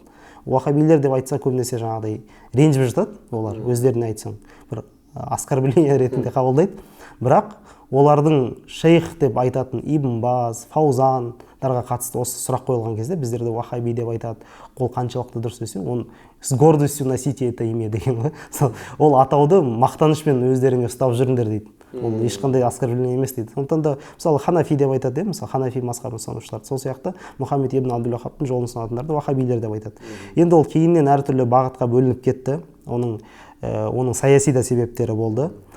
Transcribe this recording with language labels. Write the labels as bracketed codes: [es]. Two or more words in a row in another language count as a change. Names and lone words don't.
[kk] Уахабилер деп айтса көбінесе жаңағыдай ренжіп жатады, олар өздеріне айтсаң, бір оскорбление ретінде қабылдайды. Бірақ олардың шейх деп айтатын Ибн Баз, Фаузандарға қатысты осы сұрақ қойылған кезде біздерде уахаби деп айтады. Ол қаншалықты дұрыс десе, оны [ru] с гордостью носите это имя [kk] деген ғой. Ол атауды мақтанышпен өздеріңе ұстап жүріңдер дейді. Ол ешқандай оскорбление емес дейді. Сондықтан да мысалы ханафи деп айтады, мысалы ханафи мазхабын ұстанушылар. Сол сияқты Мұхаммед ибн Абдул-Вахабтың жолын ұстанатындарды уахабилер деп айтады. Енді ол кейіннен әртүрлі бағытқа бөлініп кетті. Оның саяси да себептері болды.